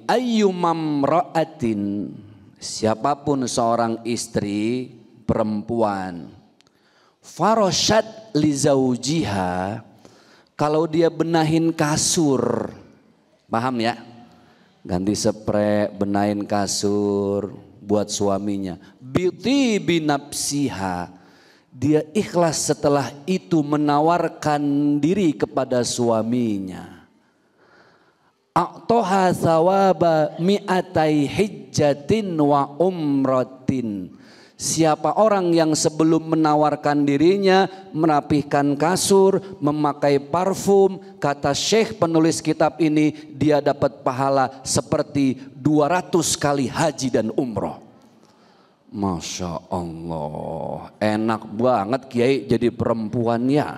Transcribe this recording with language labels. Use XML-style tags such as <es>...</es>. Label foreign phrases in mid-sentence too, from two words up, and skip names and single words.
<ar>أيما امرأة,</ar> <id>siapapun seorang istri perempuan,</id> <ar>فرشت لزوجها,</ar> <id>kalau dia benahin kasur, paham ya? Ganti spray, benahin kasur buat suaminya.</id> <ar>طيبة بنفسها,</ar> <id>dia ikhlas setelah itu menawarkan diri kepada suaminya.</id> <ar>أعطاها ثواب مائتي حجة وعمرة.</ar> <id>Siapa orang yang sebelum menawarkan dirinya merapihkan kasur, memakai parfum, kata Syekh penulis kitab ini, dia dapat pahala seperti 200 kali haji dan umroh.</id> <ar>ما شاء الله,</ar> <id>enak banget Kiai jadi perempuannya.</id>